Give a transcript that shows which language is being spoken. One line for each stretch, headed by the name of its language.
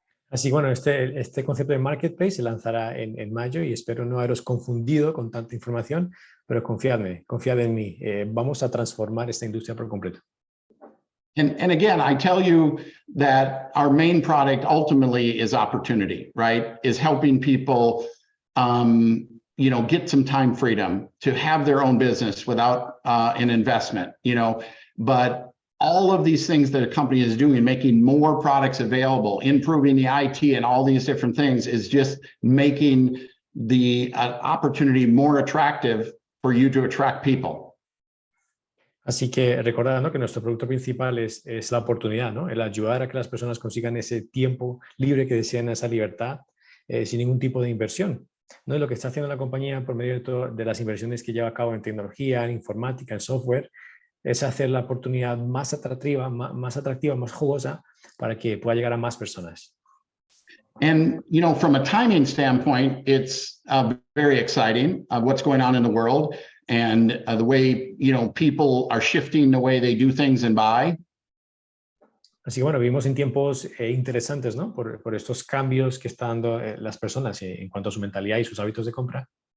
Spanish: Así que bueno, este concepto de marketplace se lanzará en mayo y espero no haberos confundido con tanta información, pero confiad en mí, vamos a transformar esta industria por completo.
English: And again, I tell you that our main product ultimately is opportunity, right? Is helping people, get some time freedom to have their own business without an investment, but all of these things that a company is doing, making more products available, improving the IT and all these different things is just making the opportunity more attractive for you to attract people.
Spanish: Así que recordad, ¿no?, que nuestro producto principal es la oportunidad, ¿no?, el ayudar a que las personas consigan ese tiempo libre que desean, esa libertad, sin ningún tipo de inversión, ¿no? Y lo que está haciendo la compañía por medio de las inversiones que lleva a cabo en tecnología, en informática, en software, es hacer la oportunidad más atractiva, más jugosa para que pueda llegar a más personas.
English: And, from a timing standpoint, it's very exciting what's going on in the world and the way, people are shifting the way they do things and buy.
Spanish: Así que bueno, vivimos en tiempos interesantes, ¿no?, por estos cambios que están dando las personas en cuanto a su mentalidad y sus hábitos de compra.